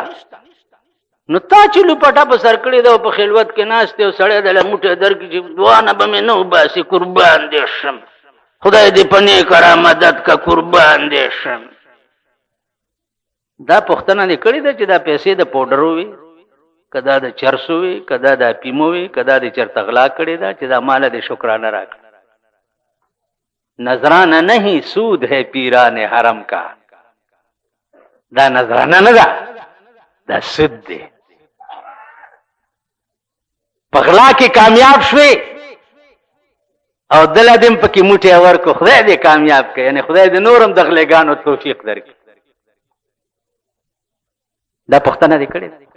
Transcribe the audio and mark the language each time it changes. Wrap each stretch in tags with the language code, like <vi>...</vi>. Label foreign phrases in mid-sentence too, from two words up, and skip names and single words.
<ps>نو تا چې لوپټه په سر کړې ده او په خلوت کې ناست دی او سړی دله موټی درکړي چې دعا نه به مې نه وباسي قربان دې شم، خدای دې په نیک را مدد که قربان دې شم. دا پوښتنه دې کړې ده چې دا پیسې د پوډرو وي که دا د چرسو وي که دا د اپیمو وي که دا دې چېرته غلا کړې ده چې دا ماله دې شکرانه راکړه.</ps> <ur>نذرانہ نہیں سود ہے پیران حرم کا،</ur> <ps>دا نذرانہ نه ده، دا سود دی. پغلا کې کامیاب شوي او دل دم پکې موټي ورکو، خدای دې کامیاب کړي، یعنی خدای دې نورم د غلېګانو توفیق درکړي. دا پښتنه دې کړي.</ps>